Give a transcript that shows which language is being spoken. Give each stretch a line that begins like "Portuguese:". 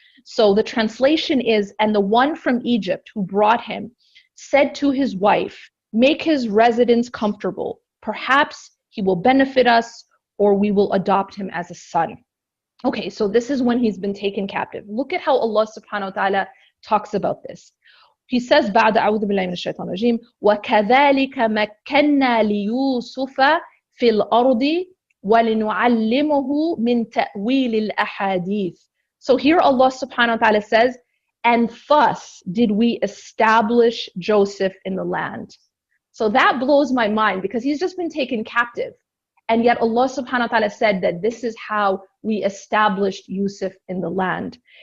English: So the translation is, and the one from Egypt who brought him said to his wife, make his residence comfortable. Perhaps he will benefit us, or we will adopt him as a son. Okay, so this is when he's been taken captive. Look at how Allah subhanahu wa ta'ala talks about this. He says,
Arabic: بعد أعوذ بالله من الشيطان الرجيم وكذلك مكنا ليوسف في الأرض وَلِنُعَلِّمُهُ مِنْ تَأْوِيلِ الْأَحَادِيثِ.
English: So here Allah subhanahu wa ta'ala says, and thus did we establish Joseph in the land. So that blows my mind, because he's just been taken captive. And yet Allah subhanahu wa ta'ala said that this is how we established Yusuf in the land.